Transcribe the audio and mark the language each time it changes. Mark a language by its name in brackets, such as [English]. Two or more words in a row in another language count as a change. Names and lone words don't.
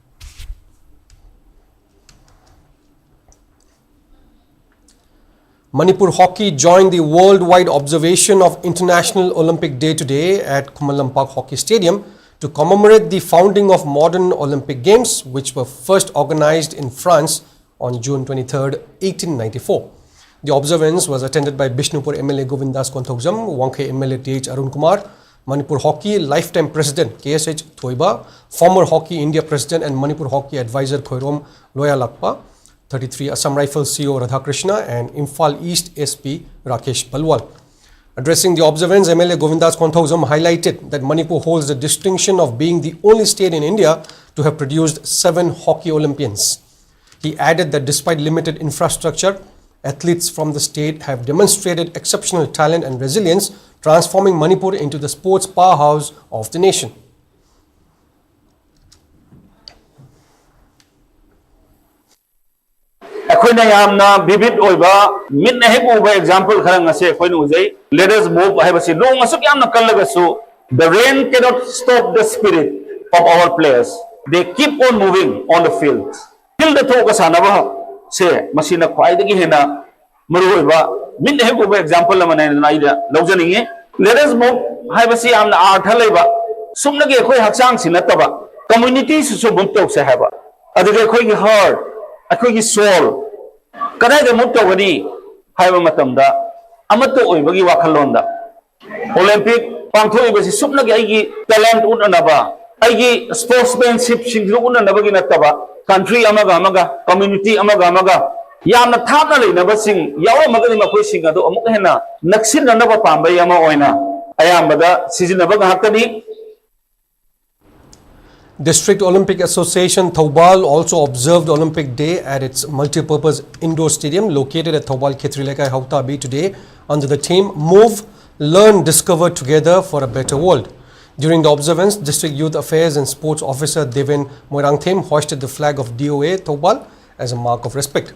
[English] Manipur Hockey joined the worldwide observation of International Olympic Day today at Kumalampak Hockey Stadium to commemorate the founding of modern Olympic Games, which were first organized in France on June 23, 1894. The observance was attended by Bishnupur MLA Govindas Konthokjam, Wangkhe MLA TH Arun Kumar, Manipur Hockey Lifetime President KSH Thoiba, former Hockey India President and Manipur Hockey Advisor Khoirom Loyalakpa, 33 Assam Rifles CEO Radhakrishna and Imphal East SP Rakesh Palwal. Addressing the observance, MLA Govindas Konthokjam highlighted that Manipur holds the distinction of being the only state in India to have produced 7 hockey Olympians. He added that despite limited infrastructure, athletes from the state have demonstrated exceptional talent and resilience transforming Manipur into the sports powerhouse of the nation. [Manipuri] अखोइना यामना विविध ओइबा मिन हेक उबा एग्जांपल खरंग असे अखोइना उजै [English] let us move [Manipuri] हाइबसि लोंग असुक यामना कल्लगसु [English] the rain cannot stop the spirit of our players. They keep on moving on the field. [Manipuri] Field the thok sanaba se masina khwaidagi hena maru oiba min heck uba example lamana naida lawjaninge [English] let us move [Manipuri] haibasi amna artha leiba sumnagi akhoi haksang sinataba community su bum tok se haba adige akhoi gi heart akhoi gi soul kadai de move togani haiba matamda amato oibagi wakhalonda Olympic पांथोइबसि सुपनगे आइगी टैलेंट उननबा आइगी स्पोर्ट्समैनशिप सिंगु उननबगी नतबा कंट्री अमगा अमगा कम्युनिटी अमगा अमगा यामना थापना लेनबा सिंग याव मगनि मखोइ सिंग अदो अमुक हेना नक्सिन ननबा पांबय अमा ओइना अयामबदा सिजिनबा गहाकनी. [English] District Olympic Association Thoubal also observed Olympic Day at its multi-purpose indoor stadium located at Thoubal Khetrilekai Hautabi today under the theme Move, Learn, Discover Together for a Better World. During the observance, District Youth Affairs and Sports Officer Deven Moirangthem hoisted the flag of DOA Thoubal as a mark of respect.